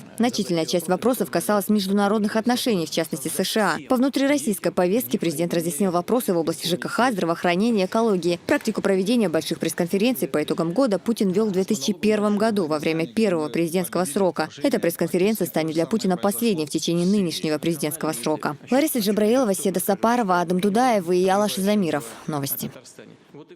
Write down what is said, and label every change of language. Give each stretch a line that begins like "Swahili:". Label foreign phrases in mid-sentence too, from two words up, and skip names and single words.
Russian: Значительная часть вопросов касалась международных отношений, в частности США. По внутрироссийской повестке президент разъяснил вопросы в области ЖКХ, здравоохранения, экологии. Практику проведения больших пресс-конференций по итогам года Путин вел в 2001 году во время первого президентского срока. Эта пресс-конференция станет для Путина последней в течение нынешнего президентского срока. Лариса Джабраилова, Седа Сапарова, Адам Дудаев и Алаш Замиров. Новости.